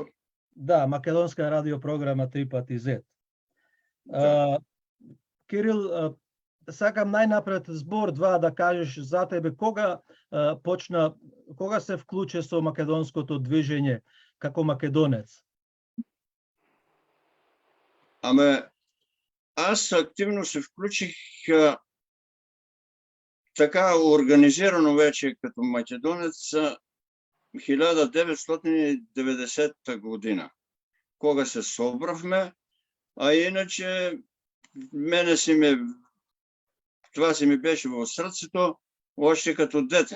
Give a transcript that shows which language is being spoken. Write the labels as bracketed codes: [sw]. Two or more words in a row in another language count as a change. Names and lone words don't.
[mk] Да, македонска радиопрограма 3x Z. Да. Кирил, сакам најнапред збор-два да кажеш за тебе кога кога се вклучи со македонското движење како македонец? [bg] Аз активно се вклучих така организирано вече като македонец 1990 година, кога се собравме, а иначе това си ми беше [mk] во срцето [bg] още като дете.